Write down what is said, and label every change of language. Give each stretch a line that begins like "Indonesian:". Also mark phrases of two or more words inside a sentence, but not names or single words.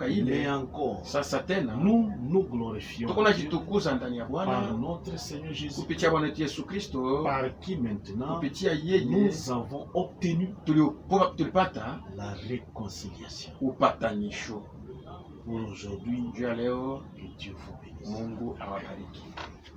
French: mais
Swahili: ile,
French: encore,
Swahili: sasa tena
French: nous nous glorifions
Swahili: tuko najitukuza ndani ya
French: par
Swahili: Bwana
French: notre Seigneur Jésus,
Swahili: kupitia Bwana wetu Yesu Kristo,
French: par qui maintenant
Swahili: kupitia yeye
French: nous avons obtenu
Swahili: tulipata
French: la réconciliation.
Swahili: upatanisho.
French: Pour aujourd'hui,
Swahili: Juu ya leo,
French: que Dieu vous bénisse.
Swahili: Mungu awabariki.